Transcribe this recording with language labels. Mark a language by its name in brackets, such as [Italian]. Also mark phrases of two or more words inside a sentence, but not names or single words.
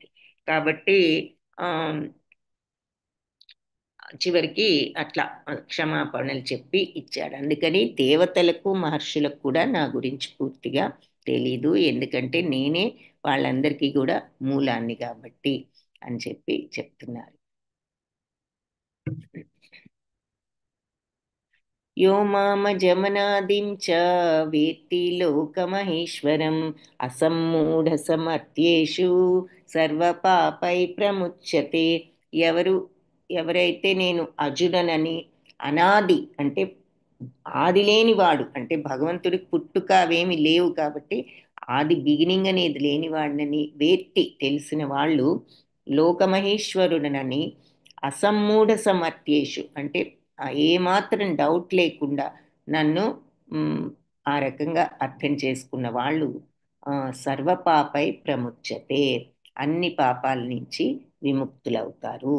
[Telugu] కాబట్టి ఆ చివరికి అట్లా క్షమాపణలు చెప్పి ఇచ్చాడు. అందుకని దేవతలకు మహర్షులకు కూడా నా గురించి పూర్తిగా తెలీదు, ఎందుకంటే నేనే వాళ్ళందరికీ కూడా మూలాన్ని కాబట్టి అని చెప్పి చెప్తున్నారు. [Sanskrit] यो मामजमनादिं च वेत्ति लोकमहेश्वरम् అసమ్మూఢసమర్థ్యేషు సర్వపాపై ప్రముచ్యతే. [Telugu] ఎవరు ఎవరైతే నేను అజుడనని, అనాది అంటే ఆది లేనివాడు, అంటే భగవంతుడికి పుట్టుక అవేమి లేవు కాబట్టి ఆది బిగినింగ్ అనేది లేనివాడినని వేత్తి తెలిసిన వాళ్ళు, లోకమహేశ్వరుడనని, [Sanskrit] అసమ్మూఢ సమర్థ్యేషు [Telugu] అంటే ఏమాత్రం డౌట్ లేకుండా నన్ను మ్, ఆ రకంగా అర్థం చేసుకున్న వాళ్ళు ఆ, [Sanskrit] సర్వపాపై ప్రముచ్యతే, [Telugu] అన్ని పాపాల నుంచి విముక్తులవుతారు.